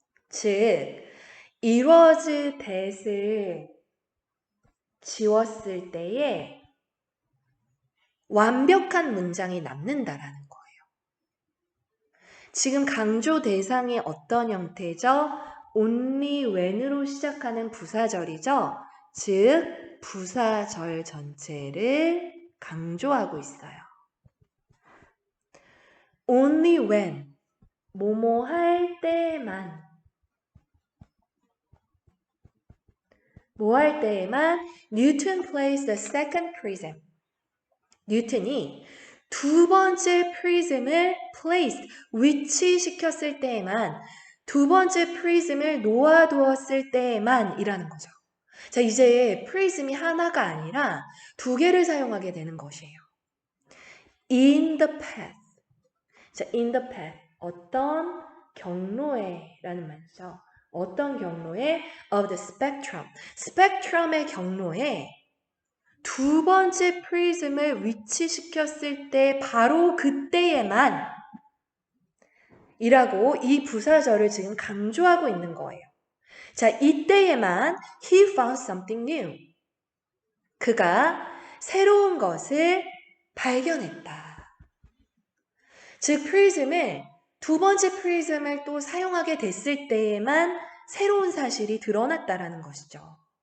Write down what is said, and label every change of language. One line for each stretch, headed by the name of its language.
Korean: 즉,
English: it was that
Korean: 을 지웠을 때에 완벽한 문장이 남는다라는 거예요. 지금 강조 대상이 어떤 형태죠?
English: only when
Korean: 으로 시작하는 부사절이죠. 즉, 부사절 전체를 강조하고 있어요.
English: only when,
Korean: 뭐뭐 할 때만, 뭐 할 때에만
English: Newton placed the second prism.
Korean: 뉴턴이 두 번째 프리즘을
English: placed,
Korean: 위치시켰을 때에만, 두 번째 프리즘을 놓아두었을 때에만 이라는 거죠. 자, 이제 프리즘이 하나가 아니라 두 개를 사용하게 되는 것이에요.
English: in the path. 자, in the path.
Korean: 어떤 경로에 라는 말이죠. 어떤 경로에
English: of the spectrum.
Korean: 스펙트럼의 경로에 두 번째 프리즘을 위치시켰을 때 바로 그때에만 이라고 이 부사절을 지금 강조하고 있는 거예요. 자, 이때에만
English: he found something new.
Korean: 그가 새로운 것을 발견했다. 즉, 프리즘을 두 번째 프리즘을 또 사용하게 됐을 때에만 새로운 사실이 드러났다라는 것이죠.